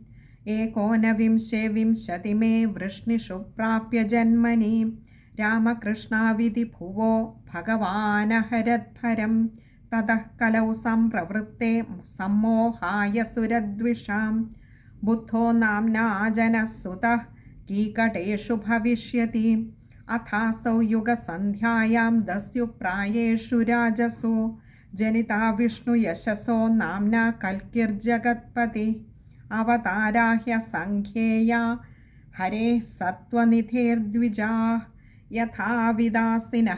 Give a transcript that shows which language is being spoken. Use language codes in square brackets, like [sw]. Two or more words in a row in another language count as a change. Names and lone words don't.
[sa] ഏകോനവിംശതിമേ വൃഷ്ണിഷു പ്രാപ്യ ജന്മനി രാമകൃഷ്ണാവിധി ഭുവോ ഭഗവാനഹരദ്ഭരം തതഃ കലൗ സംപ്രവൃത്തെ സമ്മോഹായ സുരദ്വിഷാം ബുദ്ധോ നാംനാ ജനസുതഃ കീകടേഷു ഭവിഷ്യതി अथासौ युगसन्ध्यायां दस्युप्रायेषु राजसु जनिता विष्णुयशसो नाम्ना कल्किर्जगत्पति अवतारा ह्यसङ्ख्येया हरेः सत्त्वनिधेर्द्विजाः यथा विदासिनः